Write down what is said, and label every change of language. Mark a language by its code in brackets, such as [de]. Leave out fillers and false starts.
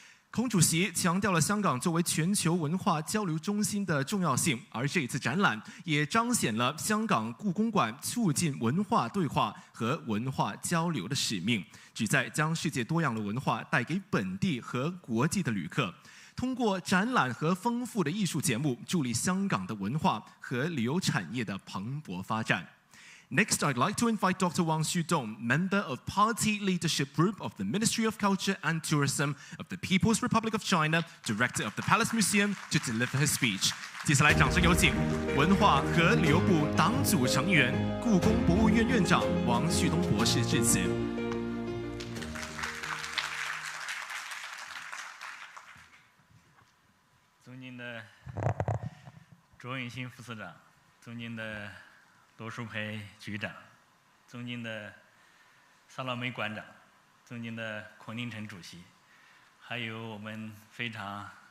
[zh] 孔主席强调了香港作为全球文化交流中心的重要性，而这一次展览也彰显了香港故宫馆促进文化对话和文化交流的使命，旨在将世界多样的文化带给本地和国际的旅客。通过展览和丰富的艺术节目，助力香港的文化和旅游产业的蓬勃发展。 [en] Next, I'd like to invite Dr. Wang Xudong, member of Party Leadership Group of the Ministry of Culture and Tourism of the People's Republic of China, Director of the Palace Museum, to deliver his speech. [zh] 接下来，掌声有请文化和旅游部党组成员、故宫博物院院长王旭东博士致辞。尊敬的卓永新副司长，尊敬的罗淑培局长，尊敬的萨洛梅馆长，尊敬的孔令成主席，还有我们非常